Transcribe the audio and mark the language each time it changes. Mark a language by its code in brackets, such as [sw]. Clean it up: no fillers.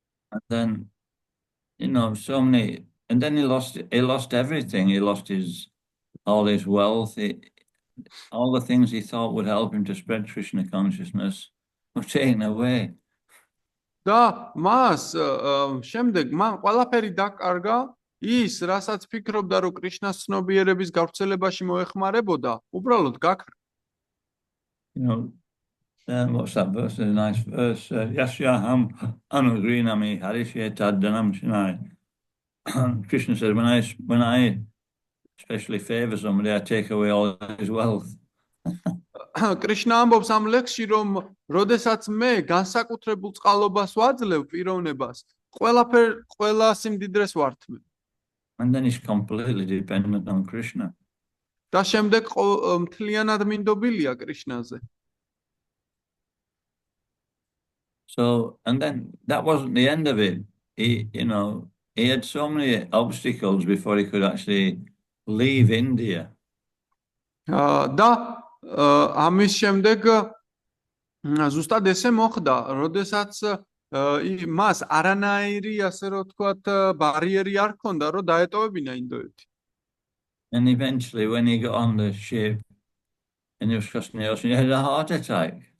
[en] And then, so many, and then he lost everything. He lost all his wealth, all the things he thought would help him to spread Krishna consciousness were taken away. [ka] და მას შემდეგ მან ყველაფერი დაკარგა, ის რასაც ფიქრობდა რომ კრიშნას ცნობიერების გავრცელებაში მოეხმარებოდა, უბრალოდ გაქრა. [en] What's that verse? A nice verse. [sa] Yasyaham anugrinami harishetadanam shinai. [en] Krishna says, when I especially favor somebody, I take away all his wealth. [ka] კრიშნა ამბობს ამ ლექსში, რომ როდესაც მე განსაკუთრებულ წყალობას ვაძლევ პიროვნებას, ყველა სიმდიდრეს ვართმევ. [en] And then he's completely dependent on Krishna. [ka] და შემდეგ მთლიანად მინდობილია კრიშნაზე. [en] So, and then that wasn't the end of it. He had so many obstacles before he could actually leave India. [ka] და ამის შემდეგ ზუსტად ესე მოხდა, როდესაც მას არანაირი ასე რომ ვთქვათ ბარიერი არ ჰქონდა, რომ დაეტოვებინა ინდოეთი. [en] And eventually when he got on the ship and he was crossing the ocean, he had a heart attack.